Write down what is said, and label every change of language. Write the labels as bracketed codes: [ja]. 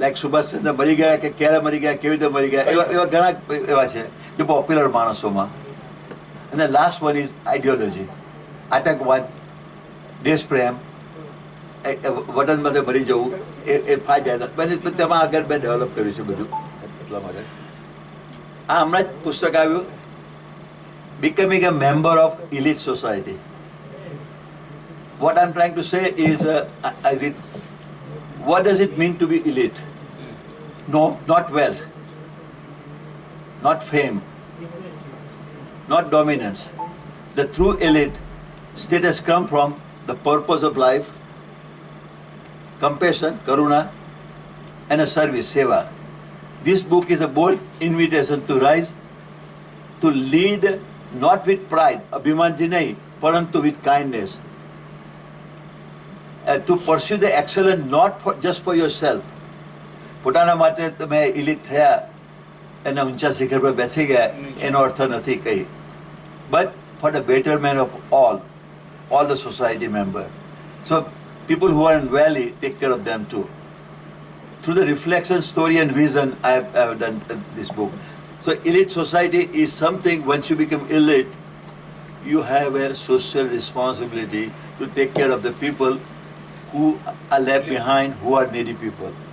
[gu] Like Subhash Chandra મરી ગયા કે ક્યારે મરી ગયા, કેવી રીતે મરી ગયા, એવા ઘણા એવા છે જે popular માણસોમાં. [en] And the last one is ideology. [gu] આતંકવાદ, દેશ પ્રેમ, વતન માટે મરી જવું, એ ફાઈ જાય. તેમાં આગળ મેં ડેવલપ કર્યું છે બધું એટલા માટે. આ હમણાં જ પુસ્તક આવ્યું, Becoming a Member of Elite Society. [en] What I'm trying to say is, I read, what does it mean to be elite? No, not wealth, not fame, not dominance. The true elite status comes from the purpose of life, compassion, karuna, and a service, seva. This book is a bold invitation to rise, to lead not with pride, [gu] abhimanji nahi, parantu [en] with kindness. To pursue the excellence not just for yourself. [gu] પોતાના માટે તમે ઇલિટ થયા અને ઊંચા શિખર પર બેસી ગયા એનો અર્થ નથી કઈ. [en] But for the betterment of all the society members. So people who are in valley, take care of them too. Through the reflection, story and vision, I have done this book. So elite society is something, once you become elite, you have a social responsibility to take care of the people who are left behind, who are needy people.